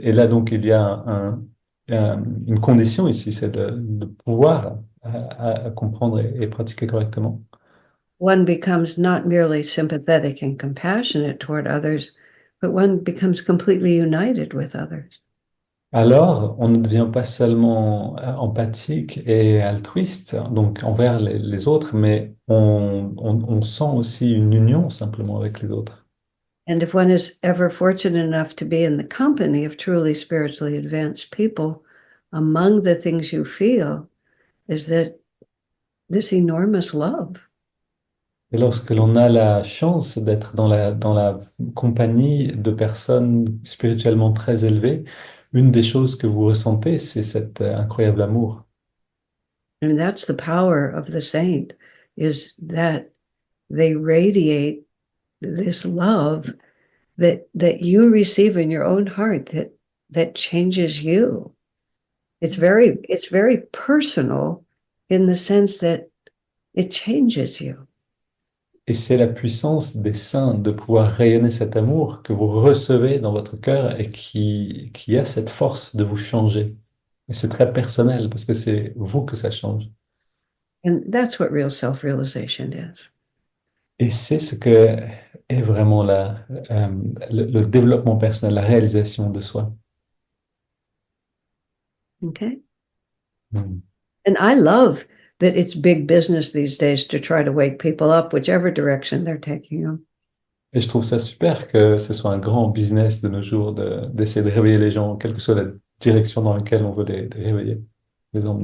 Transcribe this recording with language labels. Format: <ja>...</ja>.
<fr>Et là, donc, il y a une condition ici, c'est de pouvoir à comprendre et pratiquer correctement.</fr> <en>One becomes not merely sympathetic and compassionate toward others, but one becomes completely united with others.</en> <fr>Alors, on ne devient pas seulement empathique et altruiste, donc envers les autres, mais on sent aussi une union simplement avec les autres.</fr> <en>And if one is ever fortunate enough to be in the company of truly spiritually advanced people, among the things you feel is that this enormous love.</en> <fr>Et lorsque l'on a la chance d'être dans la compagnie de personnes spirituellement très élevées, une des choses que vous ressentez, c'est cet incroyable amour.</fr> <en>And that's the power of the saint, is that they radiate this love that you receive in your own heart that changes you. It's very personal in the sense that it changes you.</en> <fr>Et c'est la puissance des saints de pouvoir rayonner cet amour que vous recevez dans votre cœur et qui a cette force de vous changer. Et c'est très personnel parce que c'est vous que ça change.</fr> <en>And that's what real self-realization is.</en> <fr>Et c'est ce que est vraiment le développement personnel, la réalisation de soi.</fr> <en>Okay? Mm. And I love that it's big business these days to try to wake people up, whichever direction they're taking them.</en> <fr>Et je trouve ça super que ce soit un grand business de nos jours d'essayer de réveiller les gens, quelle que soit la direction dans laquelle on veut les réveiller, les emmener.</fr>